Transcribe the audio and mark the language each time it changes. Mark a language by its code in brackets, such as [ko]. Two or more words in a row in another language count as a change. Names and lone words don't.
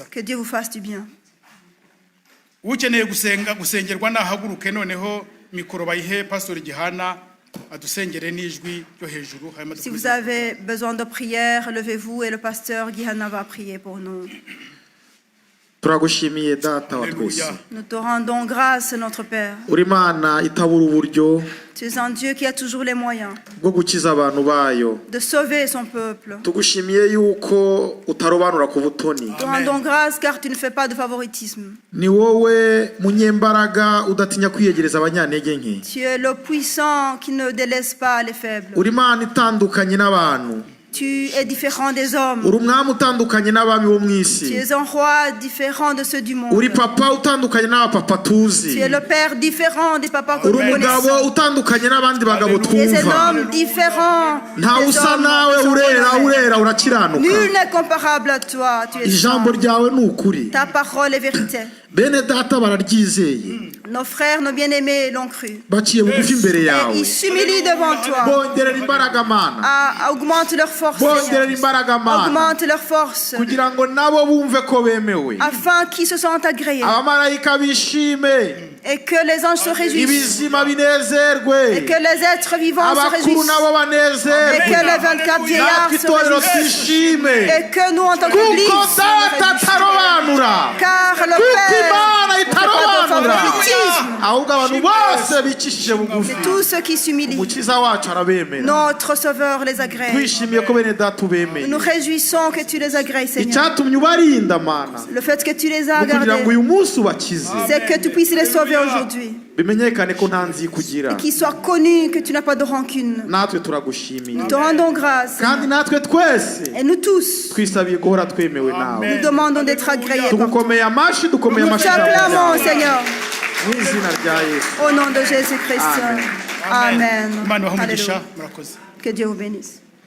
[fr] Que Dieu vous fasse du bien. [rw] Ukeneye gusengerwa nahaguruke noneho mikoro bayihe Pastor Gihana adusengere n'ijwi ryo hejuru. [fr] Si vous avez besoin de prière, levez-vous et le pasteur Gihana va prier pour nous. [rw] turagushimiye data wa twese. [fr] Nous te rendons grâce, notre Père. [rw] uri Imana itabura uburyo [fr] Tu es un Dieu qui a toujours les moyens [rw] bwo gukiza abantu bayo. [fr] de sauver son peuple. [rw] tugushimiye yuko utarobanura ku butoni. [fr] Nous te rendons grâce car tu ne fais pas de favoritisme. [rw] ni wowe munyembaraga udatinya kwiyegereza abanyantege nke. [fr] Tu es le puissant qui ne délaisse pas les faibles. [rw] uri Imana itandukanye n'abantu. [fr] Tu es différent des hommes. [rw] uri umwami utandukanye n'abami bo mu [fr] Tu [rw] isi. [fr] es un roi différent de ceux du monde. [rw] uri papa utandukanye n'abapapa tuzi. [fr] Tu es le père différent des papas que [rw] uri [fr] nous [rw] umugabo [fr] connaissons. [rw] utandukanye n'abandi bagabo [fr] Tu es un [rw] twumva. [fr] homme différent [rw] ntawe [fr] des [rw] usa [fr] hommes [rw] nawe [fr] que nous [rw] urera [fr] connaissons. [rw] urera urakiranuka. [fr] Nul n'est comparable à toi. Tu es [rw] ijambo [fr] saint. [rw] ryawe ni ukuri. [fr] Ta parole est vérité. [rw] bene data bararyizeye [fr] Nos frères, nos bien-aimés l'ont cru. [rw] baciye bugufi imbere [fr] Et [rw] yawe. [fr] ils s'humilient devant toi. [rw] bongerera imbaraga mana. [fr] Augmente leur force. [rw] bongerera [fr] Seigneur. [rw] imbaraga mana. [fr] Augmente leur force. [rw] kugira ngo nabo bumve ko bemewe. [fr] Afin qu'ils se sentent agréés. [rw] abamarayika bishime. [fr] Et que les anges se réjouissent. [rw] ibizima [fr] Et [rw] binezerwe. [fr] que les êtres vivants se [rw] abakuru [fr] réjouissent. [rw] nabo [fr] Et que [rw] banezerwe. [fr] les 24 vieillards [rw] natwe [fr] se [rw] itorero [fr] réjouissent. [rw] twishime. [fr] Et que nous, en tant qu'Église, [rw] kuko [fr] nous [rw] data [fr] réjouissons. [rw] atarobanura. [fr] Car le [rw] kuko [fr] Père [rw] imana [fr] ne fait pas de [rw] itarobanura. [fr] favoritisme. [rw] ahubwo abantu bose bicishije bugufi. [fr] C'est tous ceux qui s'humilient. [rw] umukiza wacu arabemera. [fr] Notre Sauveur les agrée. [rw] twishimiye ko bene data ubemeye. [fr] Nous nous réjouissons que tu les agrées, Seigneur. [rw] icyatumye ubarinda mana. [fr] Le fait que tu les as [rw] kugira ngo [fr] gardés, [rw] uyu munsi ubakize. [fr] c'est que tu puisses les sauver aujourd'hui. [rw] bimenyekane ko nta nzi kugira. [fr] Qu'il soit connu que tu n'as pas de rancune. [rw] natwe turagushimiye. [fr] Nous te rendons grâce. [rw] kandi natwe twese [fr] Et nous tous, [rw] twisabiye guhora twemewe nawe. [fr] nous demandons d'être agréés par toi. [rw] tugukomeye amashi dukomeye [fr] Nous [rw] amashi [fr] t'acclamons, [rw] yawe. [fr] Seigneur, [rw] mu izina rya yesu. [fr] au nom de Jésus-Christ. Amen. [rw] Imana ibahe umugisha [fr] Alléluia. [rw] murakoze. [fr] Que Dieu vous bénisse.